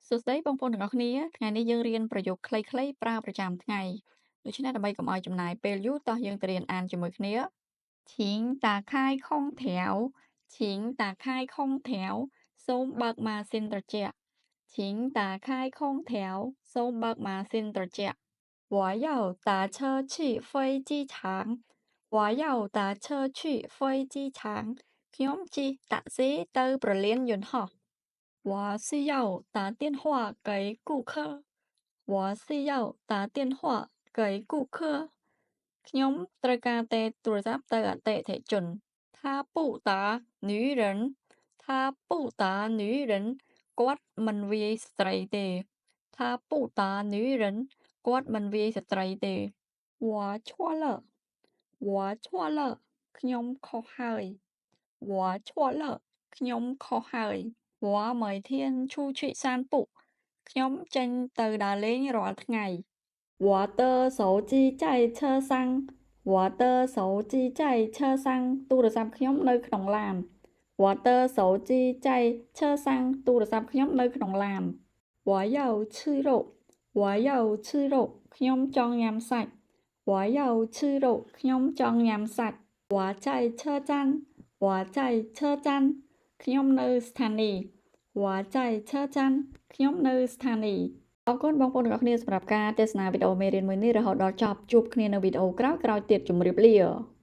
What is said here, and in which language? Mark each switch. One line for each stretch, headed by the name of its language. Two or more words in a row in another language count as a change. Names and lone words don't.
Khmer: សួស្តីបងប្អូនទាំងអស់គ្នាថ្ងៃនេះយើងរៀនប្រយោគខ្លីៗប្រើប្រចាំថ្ងៃដូច្នេះដើម្បីកុំឲ្យចំណាយពេលយូរតោះយើងទៅរៀនអានជាមួយគ្នា
Chinese: 请打开空调请打开空调
Khmer: សូមបើកម៉ាស៊ីនត្រជាក់
Chinese: 请打开空调
Khmer: សូមបើកម៉ាស៊ីនត្រជាក់
Chinese: 我要打车去飞机场我要打车去飞机场
Khmer: ខ្ញុំជិះតាក់ស៊ីទៅប្រលានយន្តហោះ
Chinese: 我需要打电话给顾客我需要打电话给顾客
Khmer: ខ្ញុំត្រូវការតែទូរស័ព្ទ ទៅអតិថិជន
Chinese: 他不打女人他不打女人
Khmer: គាត់មិនវាយស្ត្រីទេ
Chinese: 他不打女人
Khmer: គាត់មិនវាយស្ត្រីទេ
Chinese: 我错了我错了ខ្ញុំ
Khmer: ខុសហើយ
Chinese: 我错了
Khmer: ខ្ញុំខុសហើយ
Chinese: 我每天出去散步
Khmer: ខ្ញុំចេញទៅដើរលេងរាល់ថ្ងៃ
Chinese: 我的手机在车上我的手机在车上
Khmer: ទូរស័ព្ទខ្ញុំនៅក្នុងឡាន
Chinese: 我的手机在车上
Khmer: ទូរស័ព្ទខ្ញុំនៅក្នុងឡាន
Chinese: 我要吃肉我要吃肉
Khmer: ខ្ញុំចង់ញ៉ាំសាច់
Chinese: 我要吃肉
Khmer: ខ្ញុំចង់ញ៉ាំសាច់
Chinese: 我在车站我在车站
Khmer: ខ្ញុំនៅស្ថានីយ៍
Chinese: 我在车站
Khmer: ខ្ញុំនៅស្ថានីយ៍អរគុណបងប្អូនទាំងអស់គ្នាសម្រាប់ការទស្សនាវីដេអូមេរៀនមួយនេះរហូតដល់ចប់ជួបគ្នានៅវីដេអូក្រោយៗទៀតជម្រាបលា